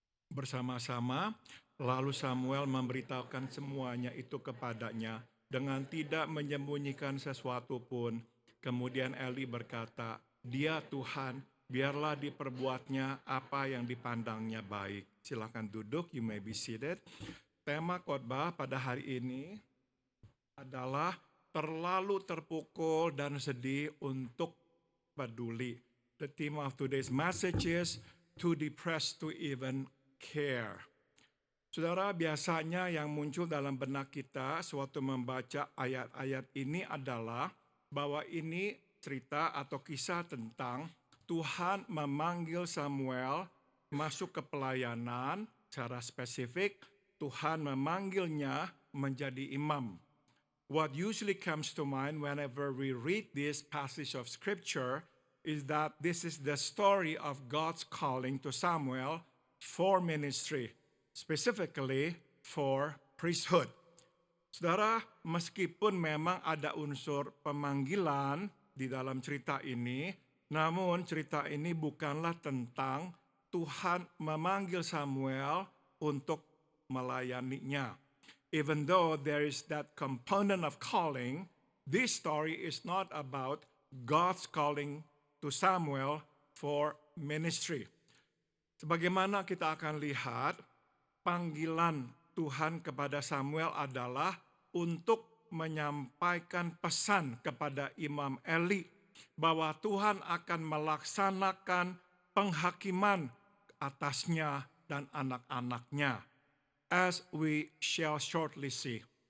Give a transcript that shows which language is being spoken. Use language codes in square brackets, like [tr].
[id] Bersama-sama, lalu Samuel memberitahukan semuanya itu kepadanya dengan tidak menyembunyikan sesuatu pun. Kemudian Eli berkata, dia Tuhan, biarlah diperbuatnya apa yang dipandangnya baik. Silakan duduk, [en] you may be seated. [id] Tema khotbah pada hari ini adalah terlalu terpukul dan sedih untuk peduli. [en] The theme of today's message is too depressed to even care. [id] Saudara, biasanya yang muncul dalam benak kita sewaktu membaca ayat-ayat ini adalah bahwa ini cerita atau kisah tentang Tuhan memanggil Samuel masuk ke pelayanan. Secara spesifik, Tuhan memanggilnya menjadi imam. [en] What usually comes to mind whenever we read this passage of scripture is that this is the story of God's calling to Samuel for ministry, specifically for priesthood. [id] Saudara, meskipun memang ada unsur pemanggilan di dalam cerita ini, namun cerita ini bukanlah tentang Tuhan memanggil Samuel untuk melayaninya. [en] Even though there is that component of calling, this story is not about God's calling to Samuel for ministry. [id] Sebagaimana kita akan lihat, panggilan Tuhan kepada Samuel adalah untuk menyampaikan pesan kepada Imam Eli bahwa Tuhan akan melaksanakan penghakiman atasnya dan anak-anaknya, [en] as we shall shortly see.